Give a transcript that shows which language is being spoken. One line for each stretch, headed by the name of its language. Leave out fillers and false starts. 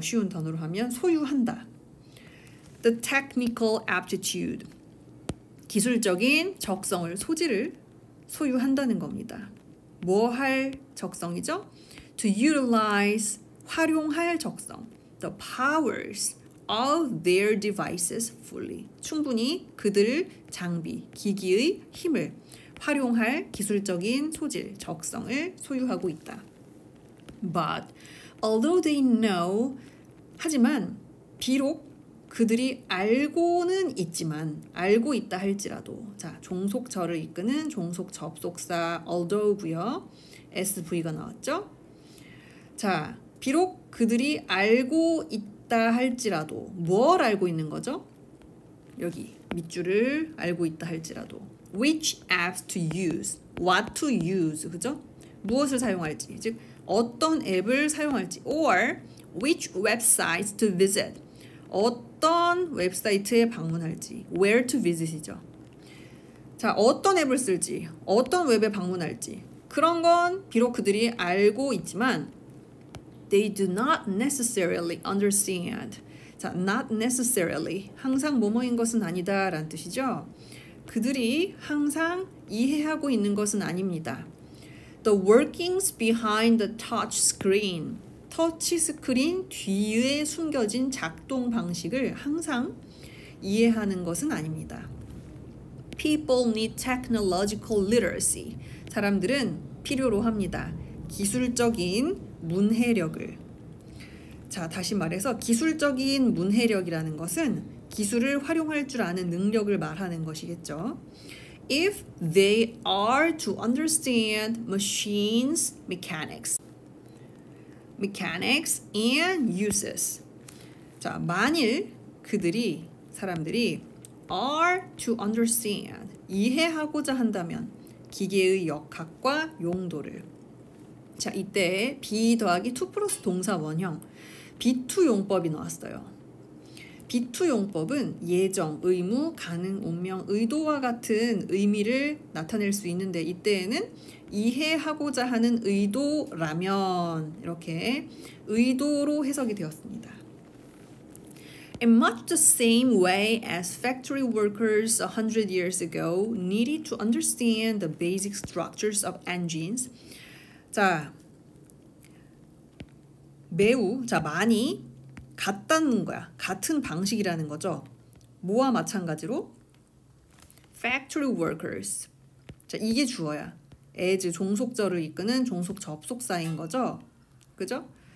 Korean: 쉬운 단어로 하면 소유한다.
English: The technical aptitude,
Korean: 기술적인 적성을, 소질을 소유한다는 겁니다. 뭐 할 적성이죠?
English: To utilize,
Korean: 활용할 적성.
English: the powers of their devices fully.
Korean: 충분히 그들 장비, 기기의 힘을 활용할 기술적인 소질, 적성을 소유하고 있다.
English: But although they know,
Korean: 하지만 비록 그들이 알고는 있지만, 알고 있다 할지라도, 자, 종속절을 이끄는 종속 접속사 although고요. SV가 나왔죠? 자, 비록 그들이 알고 있다 할지라도, 뭘 알고 있는 거죠? 여기 밑줄을 알고 있다 할지라도
English: which apps to use, what to use,
Korean: 그죠? 무엇을 사용할지, 즉 어떤 앱을 사용할지,
English: or which websites to visit,
Korean: 어떤 웹사이트에 방문할지,
English: where to visit
Korean: 이죠. 자, 어떤 앱을 쓸지, 어떤 웹에 방문할지, 그런 건 비록 그들이 알고 있지만
English: they do not necessarily understand.
Korean: 자,
English: not necessarily,
Korean: 항상 뭐뭐인 것은 아니다 라는 뜻이죠. 그들이 항상 이해하고 있는 것은 아닙니다.
English: The workings behind the touch screen,
Korean: 터치 스크린 뒤에 숨겨진 작동 방식을 항상 이해하는 것은 아닙니다.
English: People need technological literacy.
Korean: 사람들은 필요로 합니다. 기술적인 문해력을. 자, 다시 말해서 기술적인 문해력이라는 것은 기술을 활용할 줄 아는 능력을 말하는 것이겠죠.
English: If they are to understand machines, mechanics and uses.
Korean: 자, 만일 그들이, 사람들이
English: are to understand,
Korean: 이해하고자 한다면 기계의 역학과 용도를. 자, 이때 be 더하기 to 플러스 동사 원형 be2 용법이 나왔어요. be2 용법은 예정, 의무, 가능, 운명, 의도와 같은 의미를 나타낼 수 있는데 이때에는 이해하고자 하는 의도라면 이렇게 의도로 해석이 되었습니다.
English: In much the same way as factory workers 100 years ago needed to understand the basic structures of engines.
Korean: 자, 매우, 자, 많이 같다는 거야. 같은 방식이라는 거죠. 뭐와 마찬가지로
English: factory workers.
Korean: 자, 이게 주어야. as 종속절을 이끄는 종속 접속사인 거죠. 그죠?